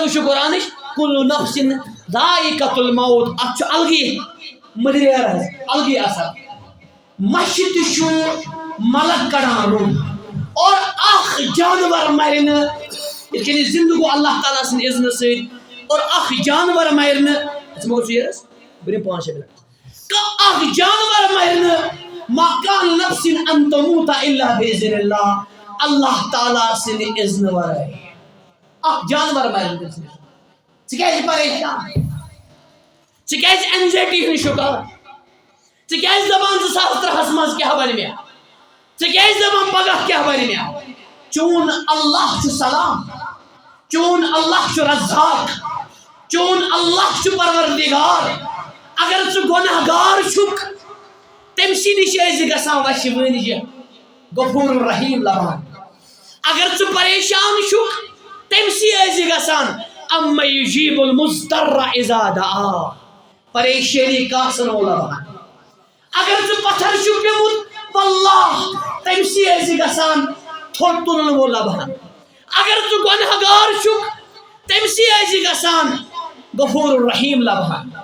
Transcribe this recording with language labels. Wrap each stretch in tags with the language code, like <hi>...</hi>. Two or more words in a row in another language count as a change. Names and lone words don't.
<ks>وٕچھِو قرآنٕچ</ks> <ar>کُلُّ نفسٍ ذائقۃ الموت</ar> <ks>اتھ چھُ الگٕے مٔدریر حظ الگٕے اثر مچھِ تہِ چھُ ملک کڑان روح اور اکھ جانور مرِ نہٕ یِتھ کٔنۍ زندٕ گوٚو اللہ تعالیٰ سٕنٛدِ اذنہٕ سۭتۍ اور اکھ جانور مرِ نہٕ بہٕ دِمہٕ 5-6 منٹ اکھ جانور مرِ نہٕ</ks> <ar>ما کان نفسٍ ان تموت الا باذن اللہ</ar> <ks>اللہ تعالیٰ سٕنٛدِ اذنہٕ ورٲے اکھ جانور مرِ نہٕ ژٕ کیٛازِ پریشان ژٕ کیٛازِ اینزایٹی ہُنٛد شکار ژٕ کیٛازِ دپان 2003 منٛز کیٛاہ بنہِ مےٚ ژٕ کیٛازِ دپان پگاہ کیٛاہ بنہِ مےٚ چون اللہ چھُ سلام چون اللہ چھُ رزاق چون اللہ چھُ پروردگار اگر ژٕ گۄناہ گار چھُکھ تٔمۍ سٕے نِش ٲسۍ گژھان وشہِ وٲنجہِ</ks> <ar>غفور الرحیٖم</ar> <ks>لبان اگر ژٕ پریشان چھُکھ تٔمۍ سٕے ٲسۍ گژھان</ks> <ar>اَمَّ یُجیٖبُ الْمُضْطَرَّ اِذَا دَعَاهُ</ar> <ks>پریشٲنی کاسن وول لبان اگر ژٕ پتھر چھُکھ پیوٚمُت واللہ تٔمۍ سٕے ٲسۍ گژھان تھوٚد تُلن وول لبان اگر ژٕ گۄناہ گار چھُکھ تٔمۍ سٕے ٲسۍ گژھان</ks> <ar>غفور الرحیٖم</ar> <ks>لبان</ks>